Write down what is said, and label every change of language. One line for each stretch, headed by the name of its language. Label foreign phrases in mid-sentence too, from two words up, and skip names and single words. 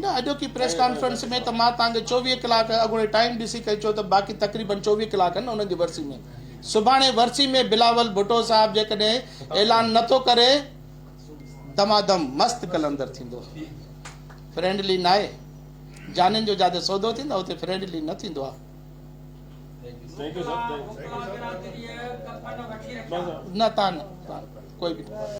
Sindhi: न, अॼोकी
English: press conference
Sindhi: में त मां तव्हांखे 24 कलाक अॻोणे टाइम ॾिसी करे चयो त बाक़ी तक़रीबन 24 कलाक आहिनि उन्हनि जी वरसी में। सुभाणे वरसी में बिलावल भुट्टो साहब जेकॾहिं ऐलान नथो करे दमादम मस्त कलंदर थींदो। फ्रेंडली न आहे, जाननि जो जिते सौदो थींदो उते फ्रेंडली न थींदो आहे।
English: Thank you, sir. Thank you.
Sindhi: न तव्हां न कोई बि